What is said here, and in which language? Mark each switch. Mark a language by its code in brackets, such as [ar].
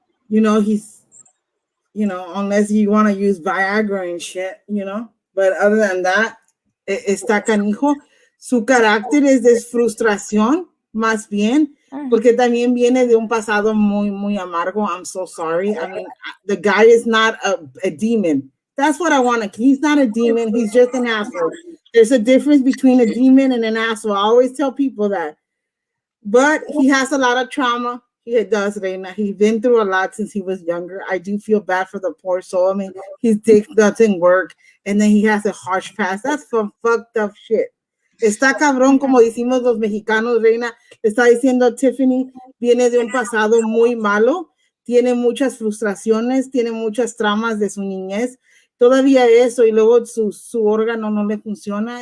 [en] He's, unless you want to use Viagra and shit. But other than that, [es] está canijo. Su carácter es de frustración, más bien, porque también viene de un pasado muy, muy amargo. [en] I'm so sorry. I mean, the guy is not a demon. That's what I want to. He's not a demon. He's just an asshole. There's a difference between a demon and an asshole. I always tell people that. But he has a lot of trauma. He does, Reina. He's been through a lot since he was younger. I do feel bad for the poor soul. I mean, his dick doesn't work, and then he has a harsh past. That's some fucked up shit. [es] Está cabrón, como decimos los mexicanos, Reina. Le está diciendo Tiffany, viene de un pasado muy malo, tiene muchas frustraciones, tiene muchas tramas de su niñez. Todavía eso, y luego su órgano no le funciona.